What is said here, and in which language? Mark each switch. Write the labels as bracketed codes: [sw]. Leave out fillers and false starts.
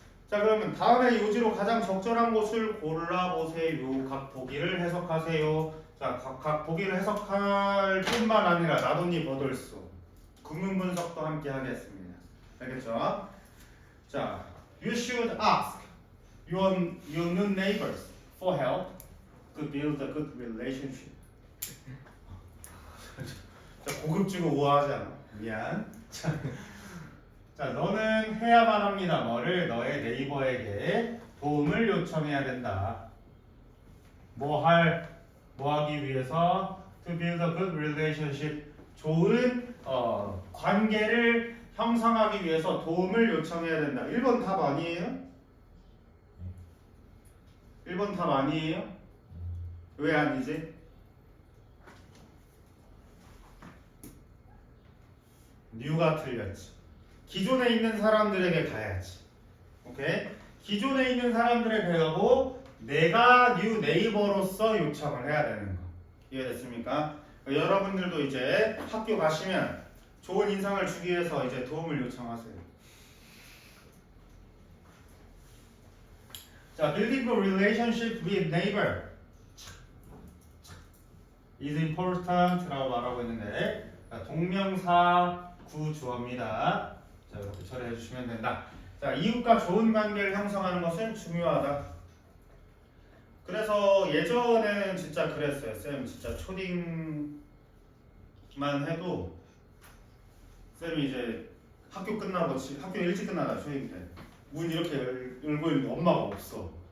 [ko] 자, 그러면 다음에 요지로 가장 적절한 곳을 골라보세요. 각 보기를 해석하세요. 자, 각 보기를 해석할 뿐만 아니라 나돈니 버들소 구문 분석도 함께 하겠습니다. 알겠죠? [en] 자, you should ask your new neighbors for help to build a good relationship. [ko] 자, 고급지고 우아하지 않아? 미안. 자, 너는 해야만 합니다. 뭐를? 너의 네이버에게 도움을 요청해야 된다. 뭐 하기 위해서? [en] To build a good relationship. [ko] 좋은 관계를 형성하기 위해서 도움을 요청해야 된다. 1번 답 아니에요? 1번 답 아니에요? 왜 아니지? 뉴가 틀렸지. 기존에 있는 사람들에게 가야지. 오케이? 기존에 있는 사람들에게 가고 내가 뉴 네이버로서 요청을 해야 되는 거. 이해됐습니까? 여러분들도 이제 학교 가시면 좋은 인상을 주기 위해서 이제 도움을 요청하세요. 자, [en] building a relationship with neighbor is important [ko] 라고 말하고 있는데 동명사 구주어입니다. 자, 이렇게 처리해 주시면 된다. 자, 이웃과 좋은 관계를 형성하는 것은 중요하다. 그래서 예전에는 진짜 그랬어요. 쌤 진짜 초딩만 해도 쌤이 이제 학교 끝나고 학교 일찍 끝나다 초딩 때 문 이렇게 열고 있는데 엄마가 없어.